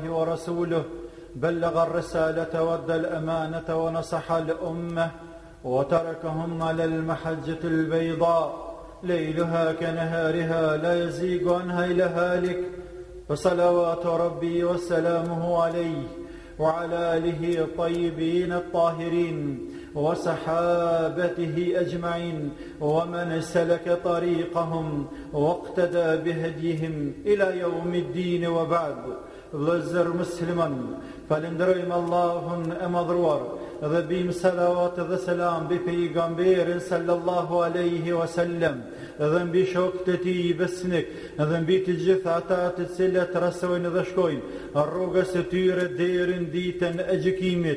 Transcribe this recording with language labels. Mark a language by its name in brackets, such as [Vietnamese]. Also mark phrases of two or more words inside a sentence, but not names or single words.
[Arabic] ورسوله بلغ الرسالة وأدى الأمانة ونصح الأمة وتركهم على المحجة البيضاء ليلها كنهارها لا يزيغ عنها إلا هالك فصلوات ربي وسلامه عليه وعلى آله الطيبين الطاهرين وصحابته أجمعين ومن سلك طريقهم واقتدى بهديهم إلى يوم الدين وبعد. [Albanian] Vëllezër musliman, falenderojmë Allahun e madhruar dhe bim salavat dhe selam mbi pejgamberin [Arabic] صلى الله عليه وسلم [Albanian] dhe mbi shokët e tij besnik dhe mbi të gjithë ata të cilët rrasojnë dhe shkojnë rrugës së tyre deri në ditën e gjykimit.